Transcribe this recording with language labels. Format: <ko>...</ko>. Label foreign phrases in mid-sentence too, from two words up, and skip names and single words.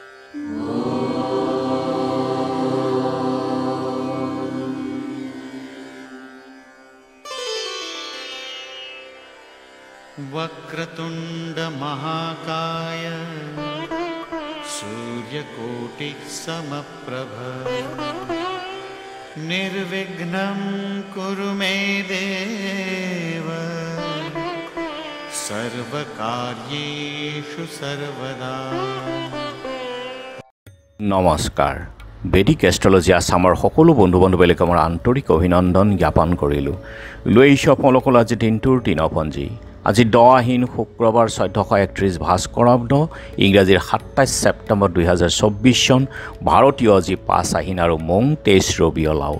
<sa>वक्रतुंड महाकाय सूर्यकोटि समप्रभ निर्विघ्नं कुरु मे देव सर्वकार्येषु सर्वदा।</sa> <as>नमस्कार। বেদিক এষ্ট্ৰলজি আসামৰ সকলো বন্ধু বান্ধৱীলৈ মোৰ আন্তৰিক অভিনন্দন জ্ঞাপন কৰিলোঁ। লৈ আহিছোঁ আপোনালোকৰ আজি দিনটোৰ দিনপঞ্জী। আজি 10 আহিন শুক্ৰবাৰ 1431 ভাস্কৰাব্দ, ইংৰাজীৰ 27 ছেপ্টেম্বৰ 2024 চন, ভাৰতীয় আজি 5 আহিন আৰু মং 23 ৰবীয় লাউল।</as>